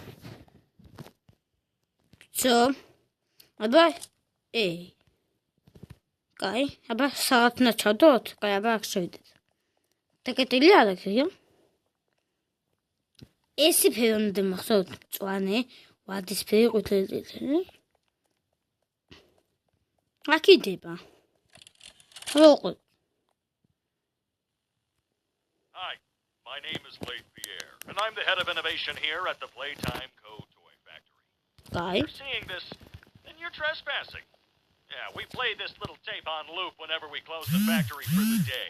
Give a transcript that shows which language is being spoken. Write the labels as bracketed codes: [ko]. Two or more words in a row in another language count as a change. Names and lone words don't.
[ka] აბა, კაი, აბა საათ ნაჩვდოთ, კაი, აბა აქ შევიდეთ. დაკეტილი არ აქვს, ია? ესი ფერი უნდა მახსოვთ, მწვანე, ვარდისფერი, ყვითელი. აქ იდება. როგორ? [en] Hi, my name is Leif Pierre, and I'm the head of innovation here at the Playtime Co. Toy Factory. [ka] კაი. [en] If you're seeing this, then you're trespassing. Yeah, we play this little tape on loop whenever we close the factory for the day.